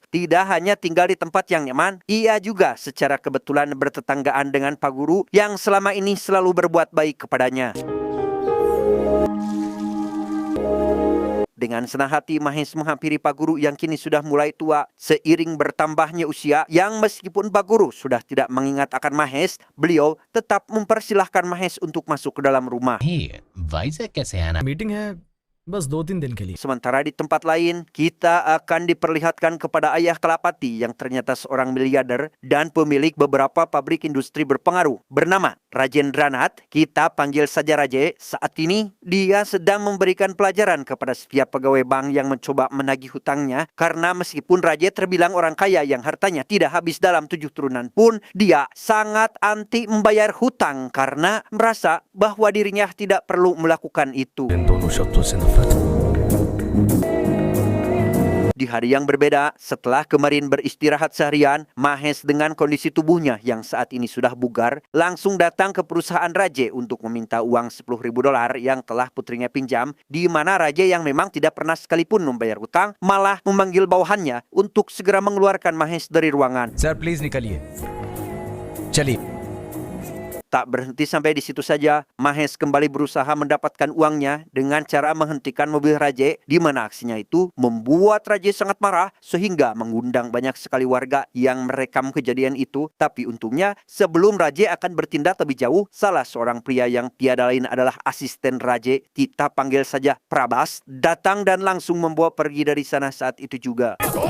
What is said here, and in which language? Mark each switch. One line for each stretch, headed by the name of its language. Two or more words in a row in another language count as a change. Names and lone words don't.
Indonesian: Tidak hanya tinggal di tempat yang nyaman, ia juga secara kebetulan bertetanggaan dengan Pak Guru yang selama ini selalu berbuat baik kepadanya. Dengan senang hati Mahes menghampiri Pak Guru yang kini sudah mulai tua seiring bertambahnya usia, yang meskipun Pak Guru sudah tidak mengingat akan Mahes, beliau tetap mempersilahkan Mahes untuk masuk ke dalam rumah.
Hindi: वाइजैक कैसे आना मीटिंग है बस 2-3 दिन के लिए.
Indonesian: Sementara di tempat lain, kita akan diperlihatkan kepada ayah Kelapati yang ternyata seorang miliarder dan pemilik beberapa pabrik industri berpengaruh bernama Rajendranat. Kita panggil saja Raje. Saat ini, dia sedang memberikan pelajaran kepada setiap pegawai bank yang mencoba menagih hutangnya, karena meskipun Raje terbilang orang kaya yang hartanya tidak habis dalam 7 turunan pun, dia sangat anti membayar hutang karena merasa bahwa dirinya tidak perlu melakukan itu.
Hindi: इन दोनों शब्दों से नफरत.
Indonesian: Di hari yang berbeda, setelah kemarin beristirahat seharian, Mahes dengan kondisi tubuhnya yang saat ini sudah bugar, langsung datang ke perusahaan Raje untuk meminta uang $10.000 yang telah putrinya pinjam, di mana Raje yang memang tidak pernah sekalipun membayar hutang, malah memanggil bawahannya untuk segera mengeluarkan Mahes dari ruangan.
English: sir please
Hindi: निकलिए चलिए.
Indonesian: Tak berhenti sampai di situ saja, Mahes kembali berusaha mendapatkan uangnya dengan cara menghentikan mobil Raje, di mana aksinya itu membuat Raje sangat marah sehingga mengundang banyak sekali warga yang merekam kejadian itu. Tapi untungnya sebelum Raje akan bertindak lebih jauh, salah seorang pria yang tiada lain adalah asisten Raje, kita panggil saja Prabas, datang dan langsung membawa pergi dari sana saat itu juga.